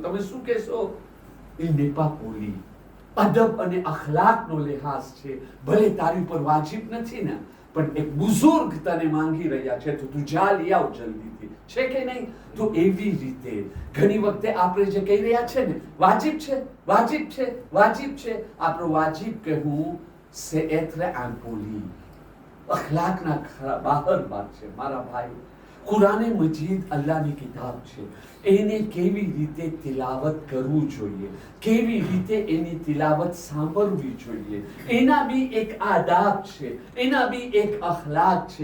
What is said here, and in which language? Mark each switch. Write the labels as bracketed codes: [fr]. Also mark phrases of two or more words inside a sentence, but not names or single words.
[gu] તમે શું કહેશો? એ [fr] n'est pas poli [gu] અદબ અને અખલાકનો લિહાઝ છે. ભલે તારી ઉપર વાજિબ નથી ને, પણ એક બુઝુર્ગ તને માંગી રહ્યા છે તો તું જા લઈ આવ જલ્દીથી. છે કે નહીં? તો એવી રીતે ઘણી વખતે આપણે જે કહી રહ્યા છે ને વાજિબ છે, વાજિબ છે, વાજિબ છે, આપણો વાજિબ કહેવું [fr] c'est être impoli. [gu] અખલાકના બહાર વાત છે મારા ભાઈ. કુરાને મજીદ અલ્લાહની કિતાબ છે. એને કેવી રીતે તિલાવત કરવું જોઈએ, કેવી રીતે એની તિલાવત સાંભળવી જોઈએ, એના બી એક આદાબ છે, એના બી એક અખલાક છે.